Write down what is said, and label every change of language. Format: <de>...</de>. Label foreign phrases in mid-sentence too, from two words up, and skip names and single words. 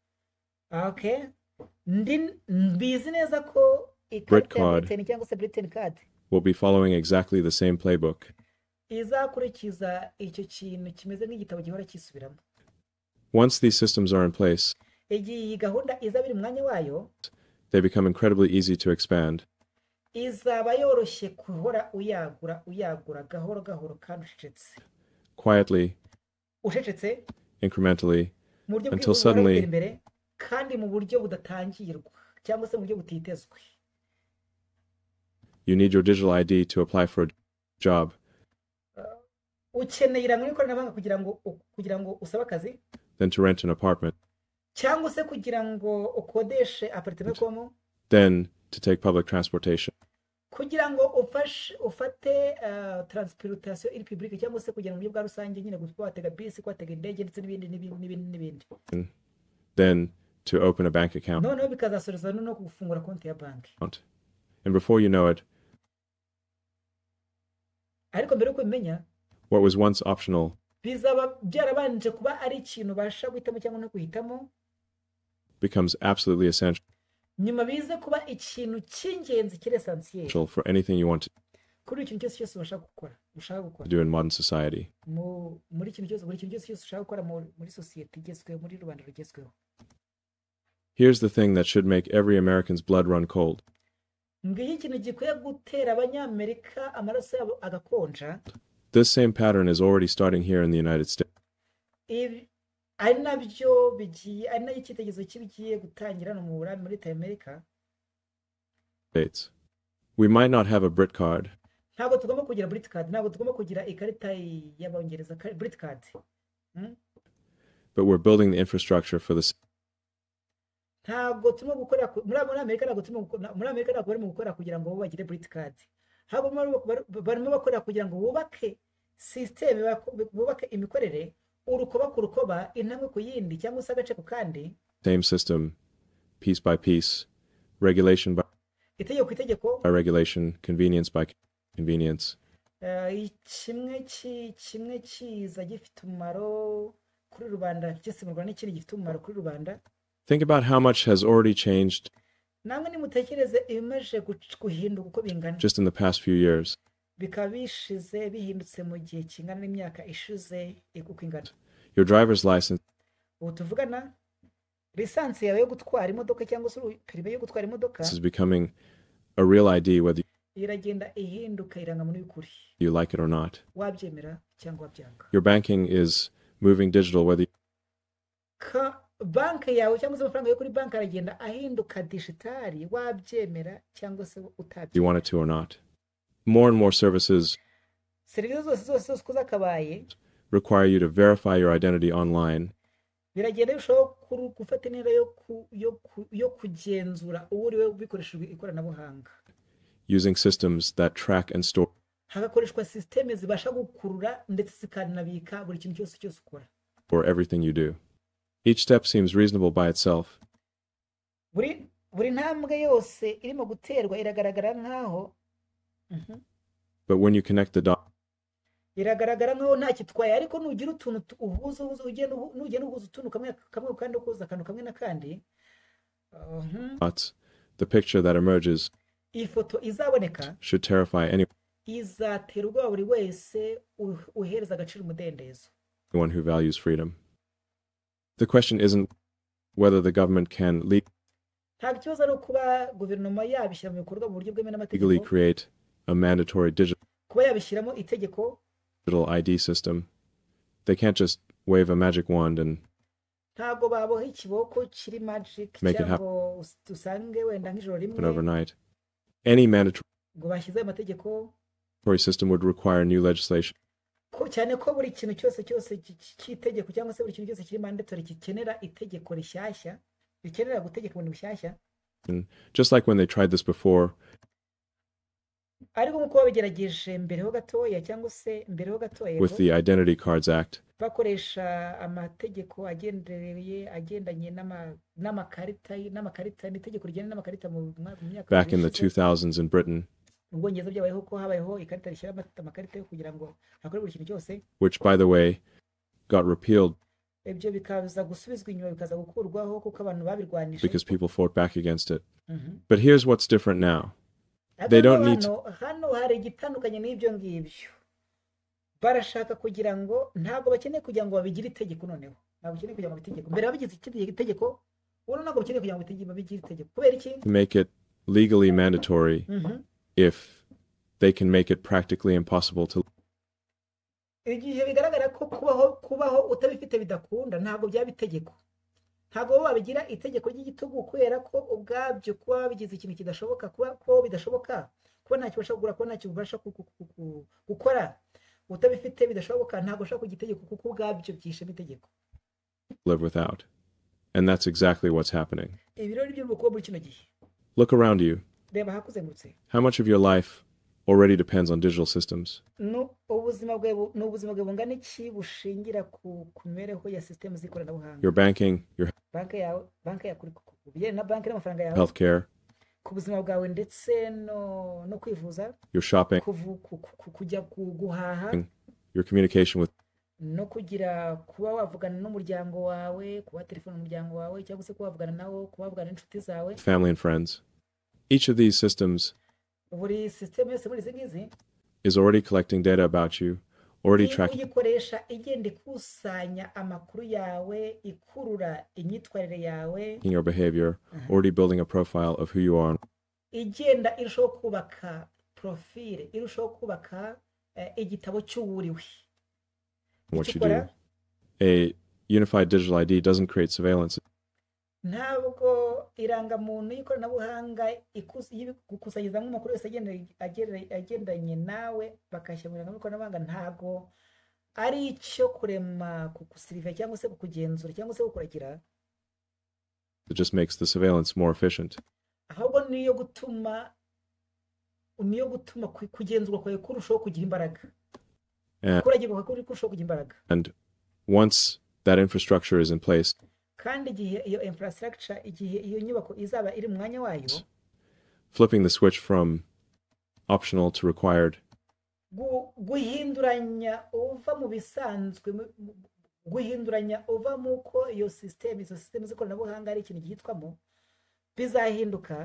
<rw>mbizi neza ko Brit card cyangwa se Britain card</rw> <en>will be following exactly the same playbook.</en> <rw>Izakurikiza icyo kintu kimeze nk'igitabo gihora kisubiramo.</rw> <en>Once these systems are in place,</en> <rw>iyi gahunda izaba iri mu mwanya wayo,</rw> <en>they become incredibly easy to expand.</en> <rw>Izaba yoroshye kuhora uyagura gahoro kandi ucecetse.</rw> <en>Quietly,</en> <rw>ucecetse,</rw> <en>incrementally, until suddenly,</en> <rw>kandi mu buryo budatangirwa cyangwa se mu buryo butitezwe.</rw> <en>You need your digital ID to apply for a job.</en> <rw>Ukeneye irangamuntu y'Ikoranabuhanga kugira ngo usabe akazi.</rw> <en>Then to rent an apartment.</en> <rw>Cyangwa se kugira ngo ukodeshe apartment komo.</rw> <en>Then to take public transportation.</en> <rw>Kugira ngo ufate transportation iri public cyangwa se kugira mu buryo bwa rusange nyine gutwatega bisi, kwatega indege ndetse n'ibindi.</rw> <en>Then to open a bank account.</en> <rw>No, bikazasoreza no gufungura konti ya banki.</rw> <en>And before you know it,</en> <rw>ariko mbere uko imenya,</rw> <en>what was once optional</en> <rw>bizaba byarabanje kuba ari ikintu basha guhitamo cyangwa no guhitamo</rw> <en>becomes absolutely essential.</en> <rw>Nyuma bize kuba ikintu cy'ingenzi kiri essentiel</rw> <en>for anything you want to</en> <rw>kuri ikintu cyose ushaka gukora</rw> <en>do in modern society.</en> <rw>Muri ikintu cyose ushaka gukora muri society igezweho, muri rubanda rugezweho.</rw> <en>Here's the thing that should make every American's blood run cold.</en> <rw>Ngiye ikintu gikwiye gutera abanyamerika amaraso yabo agakonja.</rw> <en>This same pattern is already starting here in the United States.</en> <rw>Ari nabyo bigiye ari nayo cyitegerezo kibigiye gutangira no muri Leta ya Amerika.</rw> <en>We might not have a Brit card.</en> <rw>Ntabwo tugomba kugira Brit card, ntabwo tugomba kugira ikarita y'Abongereza Brit card.</rw> <en>But we're building the infrastructure for the</en> <rw>ntabwo turimo gukora muri Amerika, ntabwo barimo gukora kugira ngo bagire Brit card. Barimo bakora kugira ngo bubake system, bubake imikorere urukoba intambwe ku yindi cyangwa se agace ku kandi.</rw> <en>Same system, piece by piece, regulation by regulation, convenience by convenience.</en> <rw>Kimwe kiza gifite umumaro kuri rubanda, gisimurwa n'ikindi gifite umumaro kuri rubanda.</rw> <en>Think about how much has already changed</en> <rw>namwe nimutekereze ibimaje guhinduka uko bingana</rw> <en>just in the past few years.</en> <rw>Bikabishize bihindutse mu gihe kingana n'imyaka ishize uko ingana.</rw> <en>Your driver's license,</en> <rw>utuvugana lisansi yawe yo gutwara imodoka cyangwa se perime yo gutwara imodoka,</rw> <en>is becoming a real ID whether</en> <rw>iragenda ihinduka irangamuntu y'ukuri,</rw> <en>you like it or not.</en> <rw>Wabyemera cyangwa wabyanga.</rw> <en>Your banking is moving digital whether</en> <rw>banki yawe cyangwa se amafaranga yo kuri banki aragenda ahinduka digitali, wabyemera cyangwa se utabyemera.</rw> <en>You want it to or not. More and more services</en> <rw>zose kuzakabaye</rw> <en>require you to verify your identity online.</en> <rw>Biragenda bishoboka gufata intera yo kugenzura uriwe bikoreshejwe ikoranabuhanga.</rw> <en>Using systems that track and store.</en> <rw>Hagakoreshwa systeme zibasha gukurura ndetse zikanabika buri kintu cyose ukora.</rw> <en>Or everything you do. Each step seems reasonable by itself.</en> <rw>Buri ntambwe yose irimo guterwa iragaragara nkaho.</rw> <en>But when you connect the dots,</en> <rw>iragaragara nkaho nta kitwaye, ariko nugira utuntu uhuza ugenda uhuza utuntu kamwe kandi ukuza akantu kamwe n'akandi.</rw> <en>The picture that emerges</en> <rw>ifoto izaboneka</rw> <en>should terrify anyone.</en> <rw>izatera ubwoba buri wese uhereza agaciro umudendezo.</rw> <en>One who values freedom. The question isn't whether the government can</en> <rw>ntabwo ikibazo ari ukuba guverinoma yabishyira mu bikorwa mu buryo bwemewe</rw> <en>legally</en> <rw>n'amategeko,</rw> <en>create a mandatory</en> <rw>kuba yabishyiramo itegeko.</rw> <en>digital ID system. They can't just wave a magic wand and</en> <rw>ntabwo baboha ikiboko kiri magic</rw> <en>Make it</en> <rw>cyangwa dusange wenda nk'ijoro</rw> <en>happen</en> <rw>rimwe</rw> <en>overnight. Any mandatory</en> <rw>ngo bashyize ayo mategeko,</rw> <en>system would require new legislation</en> <rw>cyane ko buri kintu cyose cy'itegeko cyangwa se buri kintu cyose kiri mandatory gikenera itegeko rishyashya, bikenera gutegeka ibintu bishyashya.</rw> <en>just like when they tried this before</en> <rw>ariko nk'uko babigerageje mbereho gatoya cyangwa se mbereho gatoya</rw> <en>with the Identity Cards Act.</en> <rw>bakoresha amategeko agendanye n'amakarita n'itegeko rigena n'amakarita mu myaka</rw> <en>Back in the 2000s in Britain,</en> <rw>mu Bwongereza byabayeho ko habayeho ikarita rishyira amakarita yo kugira ngo hakore buri kintu cyose,</rw> <en>which by the way got repealed</en> <rw>ibyo bikaza gusubizwa inyuma, bikaza gukurwaho kuko abantu babirwanije</rw> <en>because people fought back against it. But here's what's different now. They don't need</en> <rw>hano hari igitandukanye n'ibyo ngibyo. Barashaka kugira ngo ntabwo bakeneye kugira ngo babigire itegeko, noneho ntabwo bakeneye kugira ngo bitegeko mbere babigize itegeko, ubu ntabwo bakeneye kugira ngo babigire itegeko. Kubera iki?</rw> <en>to make it legally mandatory if they can make it practically impossible to</en> <rw>igihe bigaragara ko kubaho utabifite bidakunda, ntabwo byaba itegeko. Ntabwo babigira itegeko ry'igitugu kubera ko ubwabyo kuba bigize ikintu kidashoboka, kuba ko bidashoboka, kuba ntacyo ubasha kugura, kuba ntacyo ubasha gukora utabifite bidashoboka, ntabwo ushaka kugitegeko kuko ubwabyo byishe itegeko.</rw> <en>live without. And that's exactly what's happening.</en> <rw>Ibirori byo kuba muri kino gihe.</rw> <en>Look around you.</en> <rw>Reba hakuzengurutse.</rw> <en>How much of your life already depends on digital systems?</en> <rw>Ubuzima bwawe bungana iki bushingira ku mibereho ya system z'ikoranabuhanga?</rw> <en>Your banking, your</en> <rw>banki yawe na banki n'amafaranga yawe,</rw> <en>healthcare,</en> <rw>ku buzima bwawe ndetse no kwivuza,</rw> <en>your shopping,</en> <rw>kujya guhaha,</rw> <en>your communication with</en> <rw>no kugira kuba wavugana n'umuryango wawe, kuba telefone umuryango wawe cyangwa se kuba wavugana nawo, kuba wavugana n'inshuti zawe,</rw> <en>family and friends. Each of these systems</en> <rw>buri system yose muri izi ngizi</rw> <en>is already collecting data about you, already tracking</en> <rw>uyikoresha igenda ikusanya amakuru yawe, ikurura imyitwarire yawe,</rw> <en>your behavior, already building a profile of who you are,</en> <rw>igenda irushaho kubaka profile, irushaho kubaka igitabo cy'uwuriwe.</rw> <en>what you do. A unified digital ID doesn't create surveillance.</en> <rw>Ntabwo irangamuntu y'ikoranabuhanga gukusanyiriza amakuru yose agendanye nawe bakashyira mu irangamuntu y'ikoranabuhanga, ntabwo ari icyo kurema kugusiriva cyangwa se kukugenzura cyangwa se kukuragira.</rw> <en>It just makes the surveillance more efficient.</en> <rw>Ahubwo niyo gutuma kugenzurwa kwawe kurushaho kugira imbaraga, kuragirwa kwawe kurushaho kugira imbaraga.</rw> <en>And once that infrastructure is in place,</en> <rw>kandi igihe iyo infrastructure, igihe iyo nyubako izaba iri mu mwanya wayo,</rw> <en>flipping the switch from optional to required,</en> <rw>guhinduranya uva mu bisanzwe, guhinduranya uva muko iyo system z'ikoranabuhanga ari ikintu gihitwamo, bizahinduka</rw>